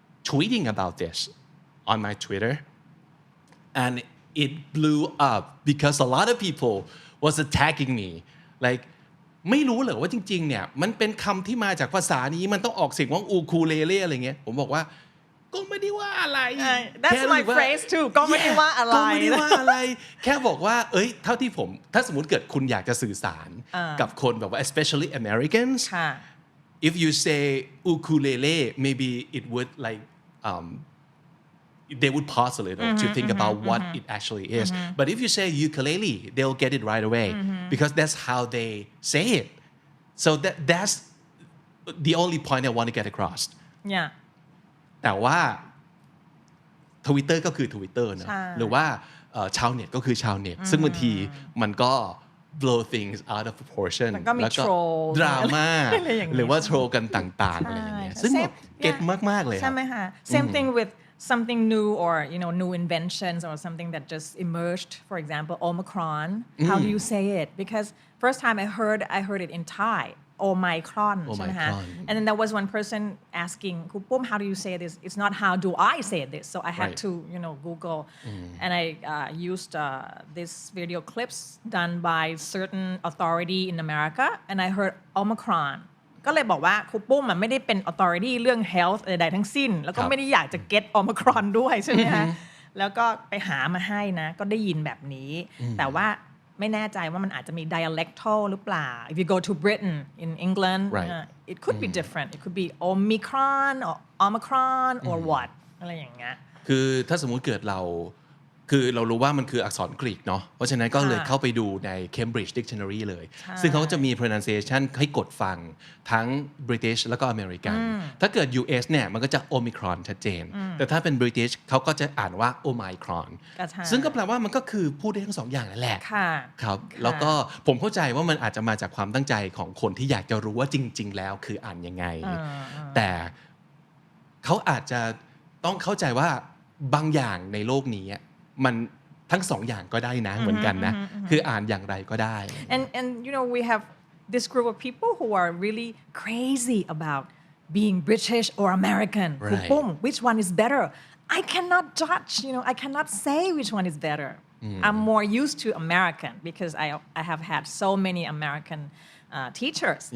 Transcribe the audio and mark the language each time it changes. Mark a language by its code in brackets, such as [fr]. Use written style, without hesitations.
[en] tweeting about this on my Twitter and it blew up because a lot of people was attacking me like [th] ไม่รู้เหรอว่าจริงๆเนี่ยมันเป็นคำที่มาจากภาษานี้มันต้องออกเสียงว่าอูคูเลเล่อะไรเงี้ยผมบอกว่าก็ไม่ได้ว่าอะไร [en] That's my phrase too [th] ก็ไม่ได้ว่าอะไร ก็ไม่ได้ว่าอะไรแค่บอกว่าเอ้ยเท่าที่ผมถ้าสมมุติเกิดคุณอยากจะสื่อสารกับคนแบบว่า [en] especially Americans if you say ukulele maybe it would like they would pause a little to think about what it actually is but if you say ukulele they'll get it right away because that's how they say it so that's the only point I want to get across yeah [th] แต่ว่า Twitter ก็คือ Twitter นะหรือว่าชาวเน็ตก็คือชาวเน็ตซึ่งบางทีมันก็ [en] blow things out of proportion [th] แล้วก็มี troll ดราม่าหรือว่าโทรกันต่างๆอะไรอย่างเงี้ยซึ่งเก็ตมากๆเลยครับ ใช่ไหมคะ [en] same thing with something new or new inventions or something that just emerged for example Omicron how do you say it because first time I heard it in Thai Omicron ใช่ไหมคะ and then there was one person asking Krupum how do you say this it's not how do I say this so I had to Google and I used this video clips done by certain authority in America and I heard [th] Omicronก็เลยบอกว่าครูปุ้มไม่ได้เป็น authority เรื่อง health ใดๆทั้งสิ้นแล้วก็ไม่ได้อยากจะ [en] get Omicron [th] ด้วยใช่ไหมคะแล้วก็ไปหามาให้นะก็ได้ยินแบบนี้แต่ว่าไม่แน่ใจว่ามันอาจจะมี dialectal หรือเปล่า [en] if you go to Britain in England it could be different it could be Omicron or Omicron or what [th] อะไรอย่างเงี้ย คือถ้าสมมุติเกิดเรารู้ว่ามันคืออักษรกรีกเนาะเพราะฉะนั้นก็เลยเข้าไปดูใน Cambridge Dictionary เลยซึ่งเขาจะมี pronunciation ให้กดฟังทั้ง British แล้วก็ American ถ้าเกิด US เนี่ยมันก็จะ Omicron ชัดเจนแต่ถ้าเป็น British เขาก็จะอ่านว่า Omicron ซึ่งก็แปลว่ามันก็คือพูดได้ทั้งสองอย่างนั่นแหละ ครับแล้วก็ผมเข้าใจว่ามันอาจจะมาจากความตั้งใจของคนที่อยากจะรู้ว่าจริงๆแล้วคืออ่านยังไงแต่เขาอาจจะต้องเข้าใจว่าบางอย่างในโลกนี้มันทั้งสองอย่างก็ได้นะเหมือนกันนะคืออ่านอย่างไรก็ได้ [en] and we have this group of people who are really crazy about being British or American Krupum which one is better I cannot judge I cannot say which one is better I'm more used to American because I have had so many American teachers